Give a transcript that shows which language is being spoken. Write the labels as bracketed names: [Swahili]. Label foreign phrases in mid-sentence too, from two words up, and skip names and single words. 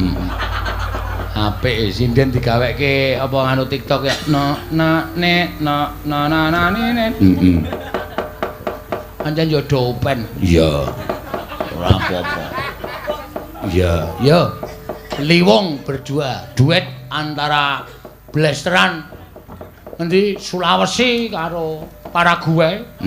[Javanese] Apik sinden digaweke apa nganu TikTok ya no na ne no na na ne. Pancen yo dopen. Iya. Ora apa-apa. Iya, yo. Liwong [Indonesian] berdua duet antara [Javanese] Blasteran ngendi Sulawesi karo Paraguay.